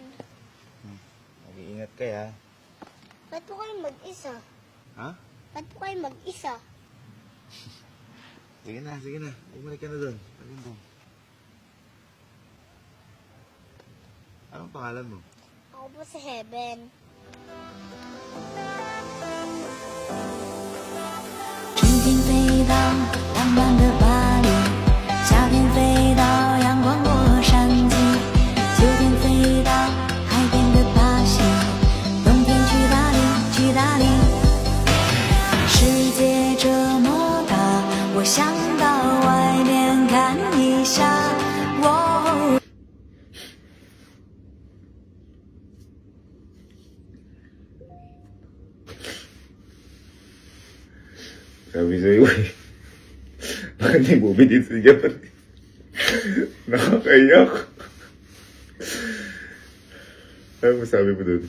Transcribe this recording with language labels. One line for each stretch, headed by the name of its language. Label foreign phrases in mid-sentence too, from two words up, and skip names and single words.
Filipino: Mag-iingat ka ya. Ba't po kayo mag-isa? Ha? Ba't po kayo mag-isa? Sige na, sige na. Bumalik ka na doon. Alin doon? Anong pangalan mo? Ako po si Heaven.
Chinese: 春天飞到浪漫的巴黎，夏天飞到阳光洛杉矶，秋天飞到海边的巴西，冬天去大理，去大理。世界这么大，我想到外面看一下。哦
Filipino: Sabi sa'yo eh. Bakit may movie dito sa Japan? Nakakaiyak. Ano masabi mo dun?